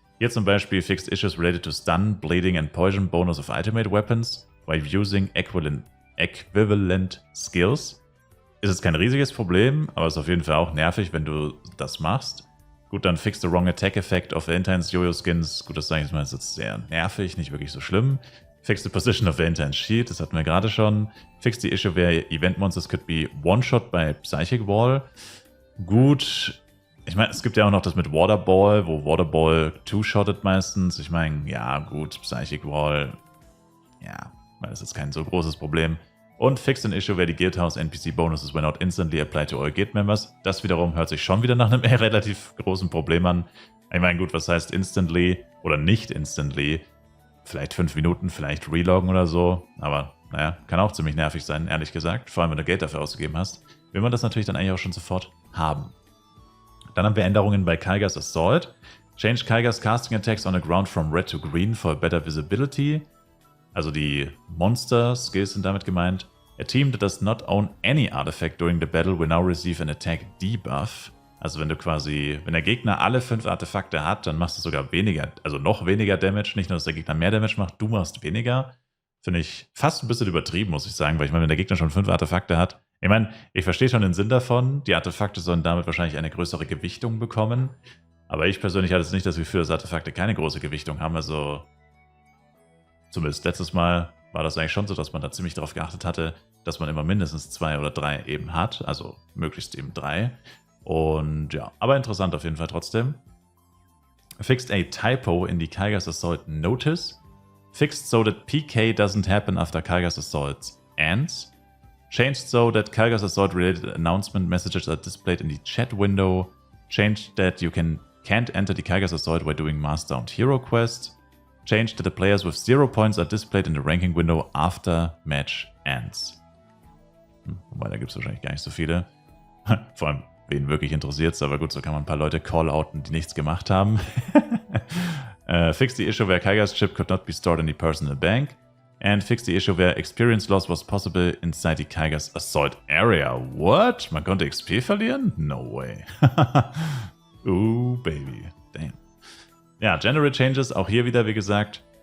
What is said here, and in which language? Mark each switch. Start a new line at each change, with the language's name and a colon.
German: Hier zum Beispiel
English: Fixed Issues related to Stun, Bleeding and Poison Bonus of Ultimate Weapons while using equivalent Skills.
German: Ist jetzt kein riesiges Problem, aber ist auf jeden Fall auch nervig, wenn du das machst. Gut, dann
English: Fix the Wrong Attack Effect of Valentine's Jojo Skins.
German: Gut, das sage ich mal, ist jetzt sehr nervig, nicht wirklich so schlimm.
English: Fix the Position of Valentine's Shield,
German: das hatten wir gerade schon.
English: Fix the Issue where Event Monsters could be One-Shot by Psychic Wall.
German: Gut, ich meine, es gibt ja auch noch das mit Waterball, wo Waterball two-shottet meistens. Ich meine, ja gut, Psychic Wall, ja, weil das ist kein so großes Problem.
English: Und fixed an issue where the Guildhouse NPC bonuses were not instantly applied to all Guild members.
German: Das wiederum hört sich schon wieder nach einem relativ großen Problem an. Ich meine, gut, was heißt instantly oder nicht instantly? Vielleicht 5 Minuten, vielleicht reloggen oder so. Aber naja, kann auch ziemlich nervig sein, ehrlich gesagt. Vor allem, wenn du Geld dafür ausgegeben hast. Will man das natürlich dann eigentlich auch schon sofort haben. Dann haben wir Änderungen bei Kaigas Assault.
English: Change Kaigas casting attacks on the ground from red to green for better visibility.
German: Also die Monster-Skills sind damit gemeint.
English: A team that does not own any artifact during the battle will now receive an attack debuff.
German: Also wenn du quasi, wenn der Gegner alle 5 Artefakte hat, dann machst du sogar weniger, also noch weniger Damage. Nicht nur, dass der Gegner mehr Damage macht, du machst weniger. Finde ich fast ein bisschen übertrieben, muss ich sagen, weil ich meine, wenn der Gegner schon 5 Artefakte hat, ich meine, ich verstehe schon den Sinn davon, die Artefakte sollen damit wahrscheinlich eine größere Gewichtung bekommen, aber ich persönlich hatte es nicht das Gefühl, dass Artefakte keine große Gewichtung haben, also zumindest letztes Mal war das eigentlich schon so, dass man da ziemlich darauf geachtet hatte, dass man immer mindestens 2 oder 3 eben hat, also möglichst eben 3. Und ja, aber interessant auf jeden Fall trotzdem.
English: Fixed a typo in the Kaigas Assault Notice. Fixed so that PK doesn't happen after Kaigas Assault ends. Changed so that Kaigas Assault related announcement messages are displayed in the chat window. Changed that you can't enter the Kaigas Assault while doing Master and Hero Quest. Changed that the players with 0 points are displayed in the ranking window after match ends.
German: Wobei, da gibt es wahrscheinlich gar nicht so viele. Vor allem, wen wirklich interessiert, aber gut, so kann man ein paar Leute call-outen, die nichts gemacht haben.
English: Fix the issue where Kaigas chip could not be stored in the personal bank. And fix the issue where experience loss was possible inside the Kaigas Assault area. What?
German: Man konnte XP verlieren?
English: No way. Ooh, baby. Damn.
German: Ja, General Changes, auch hier wieder, wie gesagt.